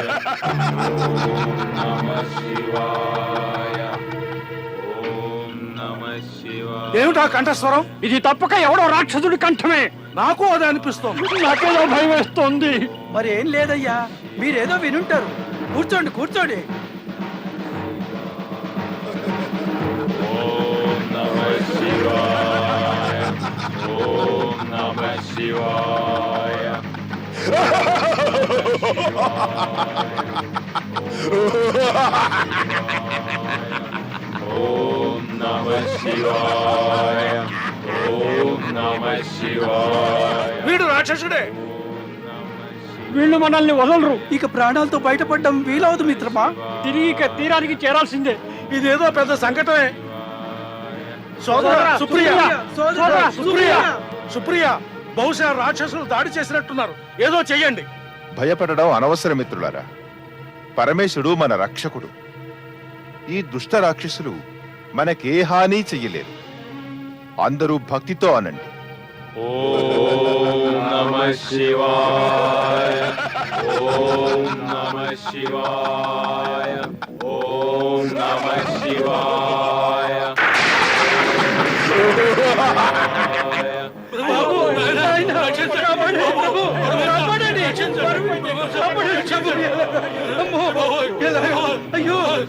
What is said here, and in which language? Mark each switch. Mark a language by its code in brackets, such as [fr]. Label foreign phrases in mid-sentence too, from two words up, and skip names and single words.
[sa] नमः शिवाय. ओं नमः शिवाय. [te] ఏమిటా కంఠస్వరం? ఇది తప్పక ఎవడో రాక్షసుడి కంఠమే. నాకు అదే అనిపిస్తోంది. నాకేదో భయం వేస్తోంది. మరి ఏం లేదయ్యా, మీరేదో వినుంటారు. కూర్చోండి కూర్చోండి. [sa] ओं नमः शिवाय. ओं नमः शिवाय. ओं नमः शिवाय. ओं नमः शिवाय. [te] వీడు రాక్షసుడే. వీళ్ళు మనల్ని వదలరు. ఇక ప్రాణాలతో బయటపడడం వీలవదు మిత్రమా. తిరిగి ఇక తీరానికి చేరాల్సిందే. ఇదేదో పెద్ద సంకటమే. సోదరా సుప్రియ, సోదరా సుప్రియ, సుప్రియ, బహుశా రాక్షసులు దాడి చేసినట్టున్నారు. ఏదో చెయ్యండి. భయపడడం అనవసర మిత్రులారా. పరమేశుడు మన రక్షకుడు. ఈ దుష్ట రాక్షసులు మనకే హాని చెయ్యలేరు. అందరూ భక్తితో అనండి. [sa] ओं नमः शिवाय. ओं नमः शिवाय. ओं नमः शिवाय. [te] అయ్యో